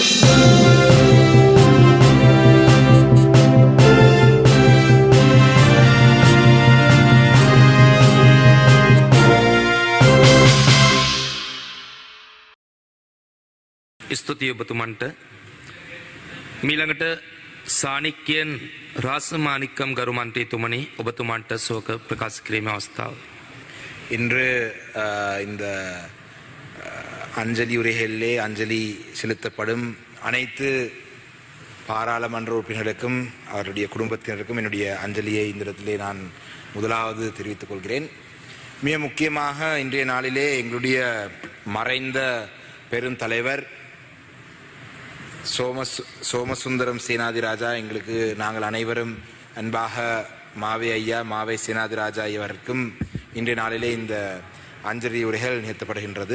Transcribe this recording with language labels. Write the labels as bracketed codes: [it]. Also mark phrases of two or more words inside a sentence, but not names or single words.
[si] ස්තුතියි ඔබතුමන්ට. මීළඟට සානික්‍යයන් රාසමානික්කම් ගරු මන්ත්‍රීතුමනි ඔබතුමන්ට ශෝක ප්‍රකාශ කිරීමේ අවස්ථාව. [ta] இன்று இந்த அஞ்சலி உரைகளிலே அஞ்சலி செலுத்தப்படும் அனைத்து பாராளுமன்ற உறுப்பினர்களுக்கும் அவருடைய குடும்பத்தினருக்கும் என்னுடைய அஞ்சலியை இந்த இடத்திலே நான் முதலாவது தெரிவித்துக் கொள்கிறேன். மிக முக்கியமாக இன்றைய நாளிலே எங்களுடைய மறைந்த பெரும் தலைவர் சோமசுந்தரம் சேனாதிராஜா, எங்களுக்கு நாங்கள் அனைவரும் அன்பாக மாவே ஐயா, மாவே சேனாதிராஜா இவருக்கும் இன்றைய நாளிலே இந்த அஞ்சலி உரைகள் நிகழ்த்தப்படுகின்றது.